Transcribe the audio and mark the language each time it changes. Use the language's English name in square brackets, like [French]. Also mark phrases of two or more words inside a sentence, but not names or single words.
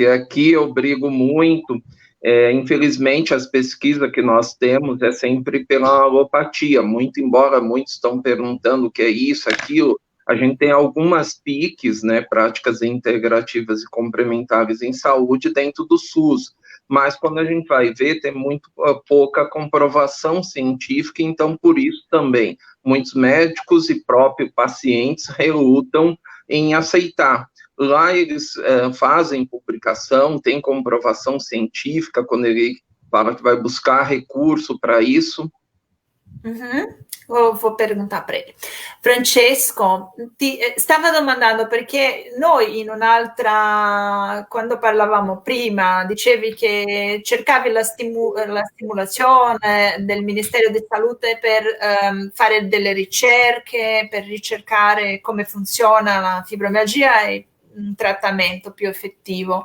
[Portuguese] aqui eu brigo muito, infelizmente as pesquisas que nós temos é sempre pela alopatia, muito embora muitos estão perguntando o que é isso, aquilo, a gente tem algumas PICs, né, práticas integrativas e complementares em saúde dentro do SUS, mas quando a gente vai ver, tem muito pouca comprovação científica, então por isso também muitos médicos e próprios pacientes relutam em aceitar. Lá eles fazem publicação, tem comprovação científica, quando ele fala que vai buscar recurso para isso. Vou perguntar para ele. [Italian] Francesco, ti stava domandando perché noi in un'altra, quando parlavamo prima, dicevi che cercavi la stimolazione del Ministero di Salute per fare delle ricerche, per ricercare come funziona la fibromialgia e un trattamento più effettivo.